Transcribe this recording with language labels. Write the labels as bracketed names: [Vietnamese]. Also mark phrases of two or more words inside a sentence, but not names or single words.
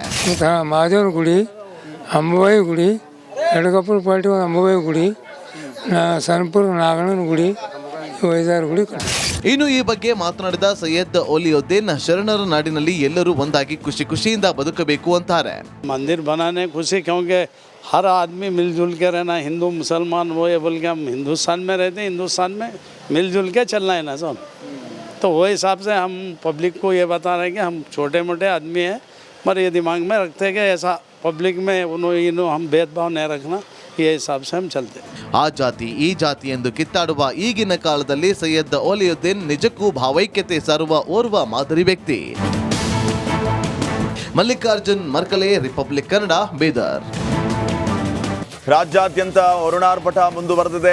[Kannada] ಮಹಾದೇವನ ಗುಡಿ, ಅಂಬಾಬಾಯಿ ಗುಡಿ, ಎಡಗಪ್ಪನ ಪಾಟಿ ಅಂಬಾಬಾಯಿ ಗುಡಿ, ಸನ್ಪುರ ನಾಗಣ್ಣನ ಗುಡಿ, 5-6 ಗುಡಿ. ಇನ್ನು ಈ ಬಗ್ಗೆ ಮಾತನಾಡಿದ ಸೈಯದ್ ಓಲಿಯುದ್ದೀನ್, ಶರಣರ ನಾಡಿನಲ್ಲಿ ಎಲ್ಲರೂ ಒಂದಾಗಿ ಖುಷಿ ಖುಷಿಯಿಂದ ಬದುಕಬೇಕು ಅಂತಾರೆ. [Hindi] मंदिर बनाने खुशी, क्योंकि हर आदमी मिलजुल के रहना, हिंदू मुसलमान वो ये बोल के हम हिंदुस्तान में रहते हैं, हिंदुस्तान में मिलजुल के चलना है ना सब. तो वो हिसाब से हम पब्लिक को ये बता रहे हैं कि हम छोटे मोटे आदमी हैं, मगर ये दिमाग में रखते हैं कि ऐसा पब्लिक में उन्होंने हम भेदभाव नहीं रखना, ये हिसाब से हम चलते हैं. [Kannada] ಆ ಜಾತಿ ಈ ಜಾತಿ ಎಂದು ಕಿತ್ತಾಡುವ ಈಗಿನ ಕಾಲದಲ್ಲಿ ಸೈಯದ್ ಓಲಿಯುದ್ದೀನ್ ನಿಜಕ್ಕೂ ಭಾವೈಕ್ಯತೆ ಸಾರುವ ಓರ್ವ ಮಾದರಿ ವ್ಯಕ್ತಿ. ಮಲ್ಲಿಕಾರ್ಜುನ್ ಮರ್ಕಲೆ, ರಿಪಬ್ಲಿಕ್ ಕನ್ನಡ, ಬೀದರ್. ರಾಜ್ಯಾದ್ಯಂತ ವರುಣಾರ್ಭಟ ಮುಂದುವರೆದಿದೆ.